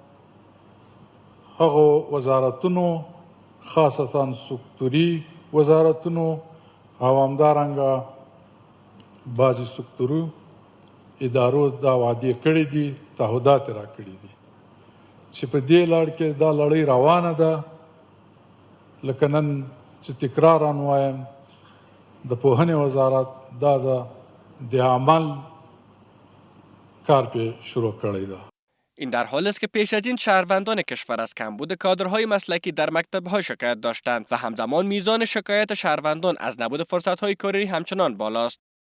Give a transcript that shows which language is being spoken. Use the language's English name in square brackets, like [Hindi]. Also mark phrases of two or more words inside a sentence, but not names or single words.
[Pashto] هغو وزارتونو خاصتا سکتوري وزارتونو او همدارنګه بعضې سکتورو ادارو دا وعدې کړي دي تعهدات را کړي دي چې په دې لړ کې دا لړۍ روانه ده. لکه نن چې تکرارا وایم د پوهنې وزارت دا د عمل کار پې شروع کړی ده. [Persian] این در حال است که پیش از این شهروندان کشور از کمبود کادرهای مسلکی در مکتب‌ها شکایت داشتند و همزمان میزان شکایت شهروندان از نبود فرصت‌های کاری همچنان بالاست.